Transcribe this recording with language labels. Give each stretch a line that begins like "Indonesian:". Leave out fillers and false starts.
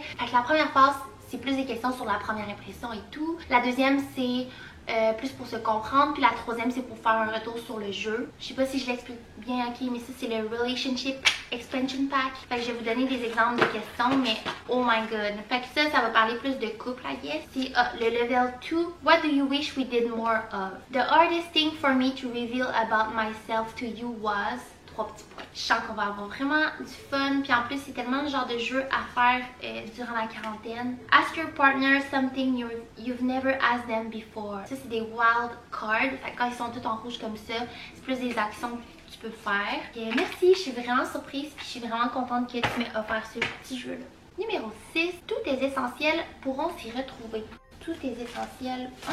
French: Fait que la première phase, c'est plus des questions sur la première impression et tout. La deuxième, c'est plus pour se comprendre. Puis la troisième, c'est pour faire un retour sur le jeu. Je sais pas si je l'explique bien, ok, mais ça, c'est le Relationship Expansion Pack. Fait que je vais vous donner des exemples de questions, mais
English: oh my god.
French: Fait que ça va parler plus de couple,
English: I guess.
French: C'est le level 2.
English: What do you wish we did more of? The hardest thing for me to reveal about myself to you was...
French: 3 petits points. Je sens qu'on va avoir vraiment du fun. Puis en plus, c'est tellement le genre de jeu à faire durant la quarantaine.
English: Ask your partner something you've never asked them before.
French: Ça, c'est des wild cards. Fait que quand ils sont tous en rouge comme ça, c'est plus des actions que tu peux faire. Et merci, je suis vraiment surprise. Puis je suis vraiment contente que tu m'aies offert ce petit jeu-là. Numéro 6. Tous tes essentiels pourront s'y retrouver. Tous tes essentiels...